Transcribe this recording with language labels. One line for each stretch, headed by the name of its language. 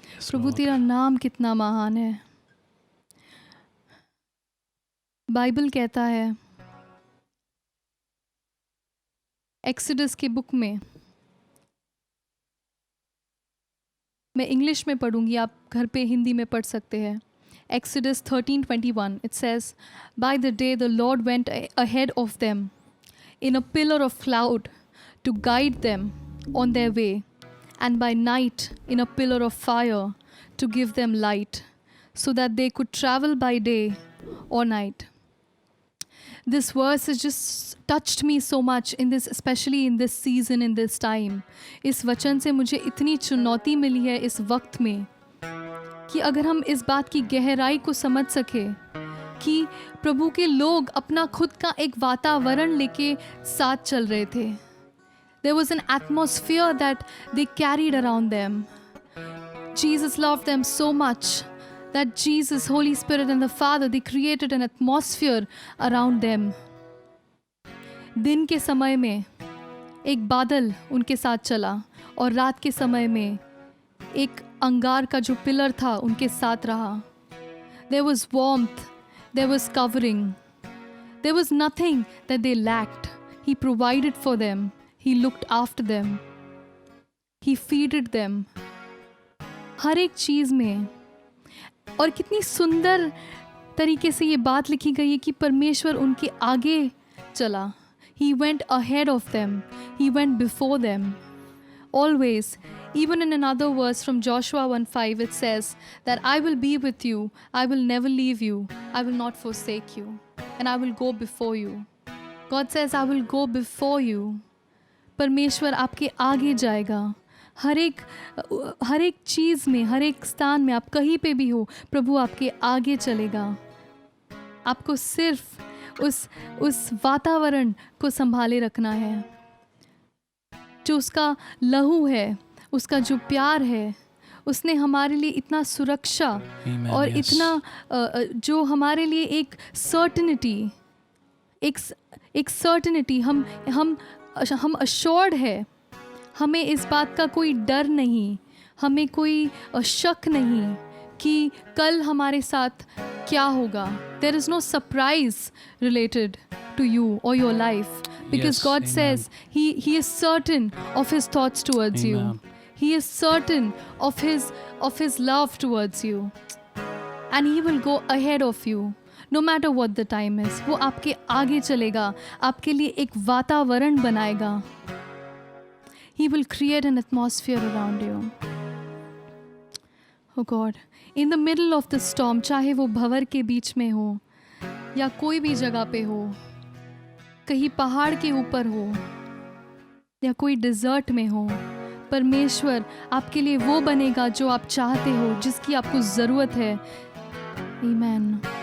Hindi: प्रभु तेरा नाम कितना महान है। बाइबल कहता है एक्सोडस के बुक में, मैं इंग्लिश में पढ़ूंगी, आप घर पे हिंदी में पढ़ सकते हैं।
English: Exodus 13:21, it says, "By the day the Lord went ahead of them in a pillar of cloud to guide them on their way, and by night in a pillar of fire to give them light, so that they could travel by day or night." This verse has just touched me so much in this, especially in this season, in this time.
Hindi: इस वचन से मुझे इतनी चुनौती मिली है इस वक्त में कि अगर हम इस बात की गहराई को समझ सके कि प्रभु के लोग अपना खुद का एक वातावरण लेके साथ चल रहे थे.
English: There was an atmosphere that they carried around them. Jesus loved them so much that Jesus, Holy Spirit and the Father, they created an atmosphere around them.
Hindi: दिन के समय में एक बादल उनके साथ चला और रात के समय में एक अंगार का जो पिलर था उनके साथ रहा.
English: There was warmth, there was covering, there was nothing that they lacked. He provided for them, He looked after them, He feeded them.
Hindi: हर एक चीज़ में. और कितनी सुंदर तरीके से ये बात लिखी गई है कि परमेश्वर उनके आगे चला.
English: He went ahead of them, He went before them. Always. Even in another verse from Joshua 1:5, it says that I will be with you, I will never leave you, I will not forsake you, and I will go before you. God says, I will go before you.
Hindi: परमेश्वर आपके आगे जाएगा. हर एक चीज़ में, हर एक स्थान में, आप कहीं पे भी हो, प्रभु आपके आगे चलेगा. आपको सिर्फ उस वातावरण को संभाले रखना है. जो उसका लहू है, उसका जो प्यार है, उसने हमारे लिए इतना सुरक्षा और इतना जो हमारे लिए एक सर्टेनिटी, एक सर्टेनिटी, हम अश्योर्ड है. हमें इस बात का कोई डर नहीं, हमें कोई शक नहीं कि कल हमारे साथ क्या होगा.
English: There is no surprise related to you or your life, because God says He is certain of His thoughts towards you. He is certain of His love towards you, and He will go ahead of you. No matter what the time is,
Hindi: वो आपके आगे चलेगा, आपके लिए एक वातावरण बनाएगा.
English: He will create an atmosphere around you. Oh God, in the middle of the storm,
Hindi: चाहे वो भंवर के बीच में हो या कोई भी जगह पे हो, कहीं पहाड़ के ऊपर हो या कोई डिज़र्ट में हो, परमेश्वर आपके लिए वो बनेगा जो आप चाहते हो, जिसकी आपको ज़रूरत है. आमीन.